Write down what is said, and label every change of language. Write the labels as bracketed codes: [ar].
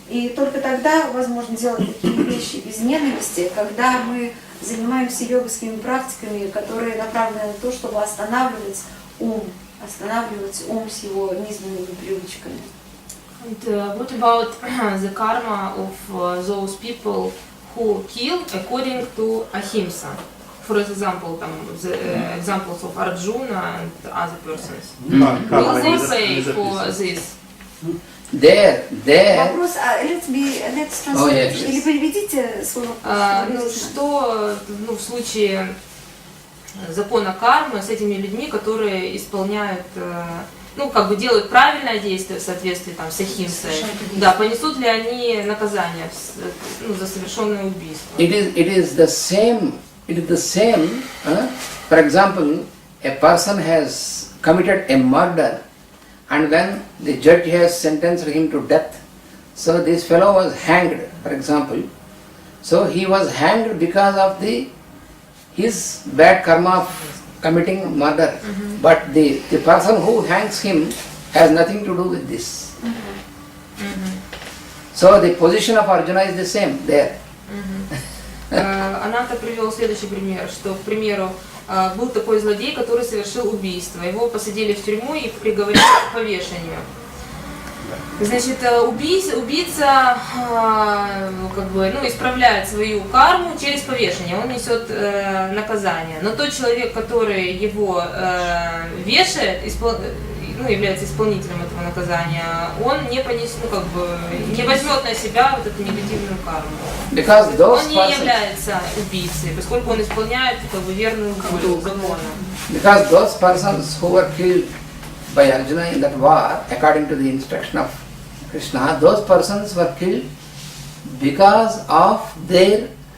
[ru] И только тогда возможно делать такие вещи без ненависти, когда мы занимаемся йогскими практиками, которые направлены на то, чтобы останавливать ум с его низменными привычками. [en] And what about the karma of those people who kill according to ahimsa? For example, the examples of Arjuna and other persons. Will they pay for this? There. [ru] Вопрос, [en] let's translate. [ru] Или переведите свой вопрос. Что в случае закона кармы с этими людьми, которые исполняют ну, как бы делают правильное действие в соответствии там, с ахимсой, да, понесут ли они наказание ну, за совершенное убийство? [en] It is the same. For example, a person has committed a murder, and when the judge has sentenced him to death, so this fellow was hanged, for example. So he was hanged because of his bad karma of committing murder. But the person who hangs him has nothing to do with this. So the position of Arjuna is the same there. [ru] Ананта привел следующий пример, что, к примеру, был такой злодей, который совершил убийство. Его посадили в тюрьму и приговорили к повешению. Значит, убийца как бы, ну, исправляет свою карму через повешение, он несет наказание. Но тот человек, который его вешает, ну, является исполнителем этого наказания, он не понесет, ну, как бы, не возьмет на себя вот эту негативную карму. Он не является убийцей, поскольку он исполняет как бы верную волю закона. [en] Because those persons who were killed by Arjuna in that war, according to the instruction of Krishna, those persons were killed because of their